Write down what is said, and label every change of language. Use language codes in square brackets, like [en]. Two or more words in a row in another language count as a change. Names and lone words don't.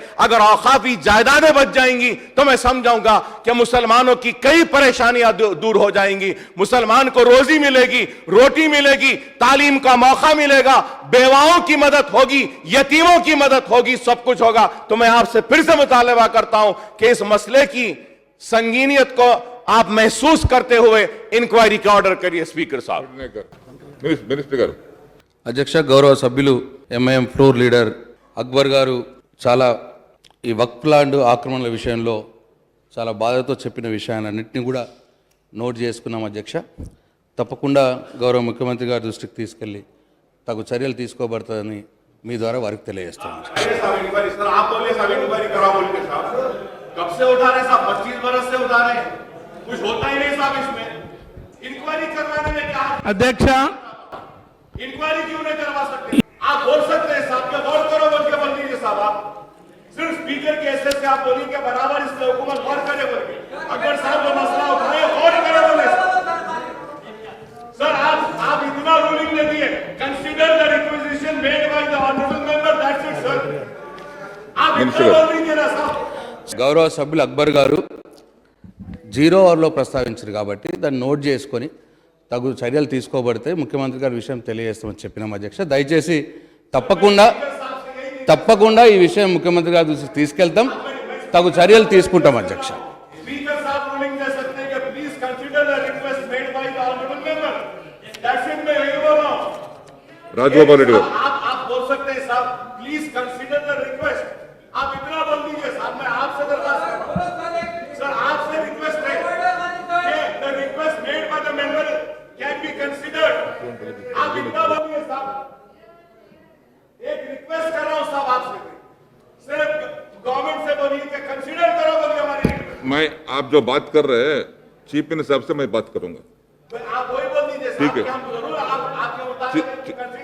[ur] اگر اوقافی جائیدادیں بچ جائیں گی تو میں سمجھاؤں گا کہ مسلمانوں کی کئی پریشانیاں دور ہو جائیں گی، مسلمان کو روزی ملے گی، روٹی ملے گی، تعلیم کا موقع ملے گا، بیواؤں کی مدد ہوگی، یتیموں کی مدد ہوگی، سب کچھ ہوگا. تو میں آپ سے پھر سے مطالبہ کرتا ہوں کہ اس مسئلے کی سنگینیت کو آپ محسوس کرتے ہوئے انکوائری کا آرڈر کریے اسپیکر صاحب. [te] మినిస్టర్ అధ్యక్ష, గౌరవ సభ్యులు ఎంఐఎం [en] floor leader [te] అక్బర్ గారు చాలా ఈ వక్ఫ్ ల్యాండ్ ఆక్రమణల విషయంలో చాలా బాధతో చెప్పిన విషయాలన్నింటినీ కూడా నోట్ చేసుకున్నాం అధ్యక్ష. తప్పకుండా గౌరవ ముఖ్యమంత్రి గారి దృష్టికి తీసుకెళ్ళి తగు చర్యలు తీసుకోబడుతుందని మీ ద్వారా వారికి తెలియజేస్తాను. [ur] سر آپ بولے صاحب انکوائری کراؤ بول کے صاحب کب سے اٹھا رہے صاحب 25 برس سے اٹھا رہے کچھ ہوتا ہی نہیں صاحب اس میں انکوائری کروانے میں کیا अध्यक्ष انکوائری کیوں نہیں کروا سکتے آپ بول سکتے ہیں صاحب کے غور کرو بول کے بول دیجیے صاحب آپ صرف اسپیکر کے ایسے سے آپ بولیے کے برابر اس پہ حکومت غور کرے بول کے اکبر صاحب جو مسئلہ اٹھائے غور کرے بولے سر آپ اتنا رولنگ دے دیے [en] consider the requisition made by the honourable member that's it [ur] سر آپ اتنا بول دیجیے نا صاحب [te] గౌరవ సభ్యులు అక్బర్ గారు 0 అవర్లో ప్రస్తావించారు కాబట్టి దాన్ని నోట్ చేసుకొని తగు చర్యలు తీసుకోబడితే ముఖ్యమంత్రి గారి విషయం తెలియజేస్తామని చెప్పినాం అధ్యక్ష. దయచేసి తప్పకుండా ఈ విషయం ముఖ్యమంత్రి గారి దృష్టికి తీసుకెళ్తాం, తగు చర్యలు తీసుకుంటాం అధ్యక్ష. [ur] اسپیکر صاحب رولنگ دے سکتے ہیں کہ [en] please consider the request made by the honourable member that's it [ur] میں یہی بول رہا ہوں राजगोपाल रेड्डी गाరు آپ بول سکتے ہیں صاحب [en] please consider the request [ur] آپ اتنا بول دیجیے صاحب میں آپ سے درخواست کر رہا ہوں سر آپ سے ریکویسٹ ہے کہ [en] the request made by the member can be considered [ur] آپ اتنا بولیے صاحب ایک ریکویسٹ کر رہا ہوں صاحب آپ سے صرف گورنمنٹ سے بولیے کہ کنسیڈر کرو بولیے ہماری میں آپ جو بات کر رہے ہیں [en] chief minister [ur] صاحب سے میں بات کروں گا. آپ وہی بول دیجیے ٹھیک ہے. صاحب کہ ہم ضرور آپ کے مطابق کنسیڈر کرو بولیے